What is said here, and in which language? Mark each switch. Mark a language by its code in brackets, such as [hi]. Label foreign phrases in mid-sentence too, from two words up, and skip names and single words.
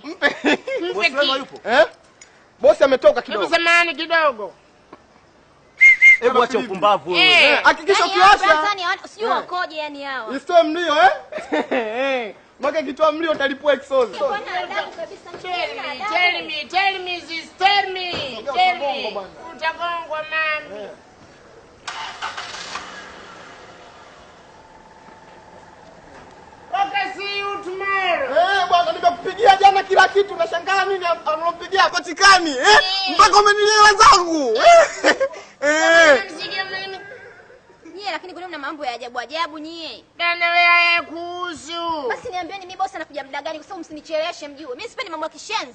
[sw] Bosi wenu yupo? Bosi ametoka kidogo. Hebu samahani kidogo. Hebu acha upumbavu wewe. Hakikisha Yaani hao ukiwasha. Tanzania sijui wakoje yani hao. Isitoe mlio Maka kitoa mlio utalipua exhaust. Kwa nini adabu kabisa? [en] Tell me sis, tell me. [sw] Utagongwa mami. [en] Okay, see you tomorrow. [sw] Bwana nimekupigia jana kila kitu, nashangaa nini anampigia hapatikani. Mpaka umenielewa zangu. Nyie lakini kuna mna mambo ya ajabu ajabu nyie. Dana wewe kuhusu. Basi niambieni mimi bosi anakuja muda gani kwa sababu msinicheleweshe mjue. Mimi sipendi mambo ya kishenzi.